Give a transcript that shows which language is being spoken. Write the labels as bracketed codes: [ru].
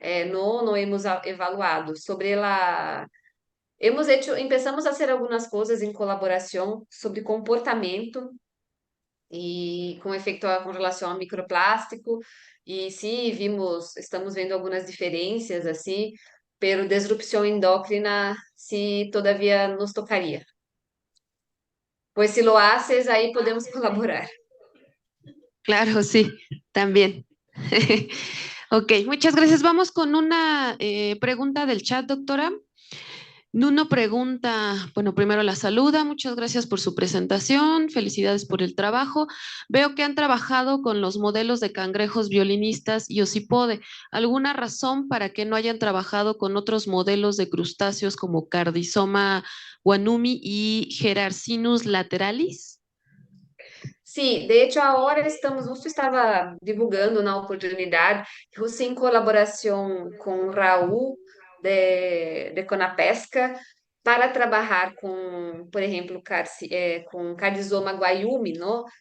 [es] Não hemos evaluado sobre la. Hemos hecho, empezamos a hacer [pt] algumas coisas em colaboração sobre comportamento e com efeito com relação ao microplástico. E sim, estamos vendo algumas diferenças assim, [es] pero [pt] disrupção endócrina [es] se todavia nos tocaria. Pues si lo haces, ahí podemos colaborar. Claro, sí, también. Ok, muchas gracias. Vamos con una pregunta del chat, doctora. Nuno pregunta, bueno, primero la saluda, muchas gracias por su presentación, felicidades por el trabajo. Veo que han trabajado con los modelos de cangrejos violinistas y ocipode. ¿Alguna razón para que no hayan trabajado con otros modelos de crustáceos como Cardizoma guanumi y Gerarcinus lateralis? [pt] Sim, [es] de hecho [pt] agora estamos, justo estava divulgando na oportunidade, justo em colaboração com Raul de Conapesca, para trabalhar com, por exemplo, com Cardizoma guayumi, [es] ¿no?